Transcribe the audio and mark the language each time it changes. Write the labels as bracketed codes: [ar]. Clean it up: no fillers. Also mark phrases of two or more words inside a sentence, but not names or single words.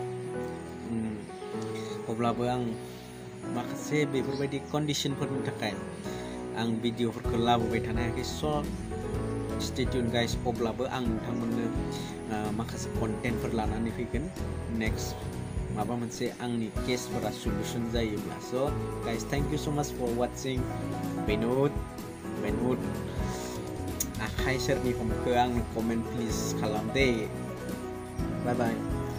[brx] अब्लाबो आं माखासे बेफोरबायदि कन्डिशनफोरनि थाखाय आं भिडिअफोरखौ लाबोबाय थानो हायाखै [en] so stay tune guys [brx] अब्लाबो आं नोंथांमोननो माखासे कन्टेन्टफोर लानानै फैगोन नेक्स्ट माबा मोनसे आंनि केसफोरा सल्युशन जायोब्ला [en] so guys thank you so much for watching [brx] बेनुद आखाइ सोरनि हमखो आंनो [en] comment please [brx] खालाम दे [en] bye bye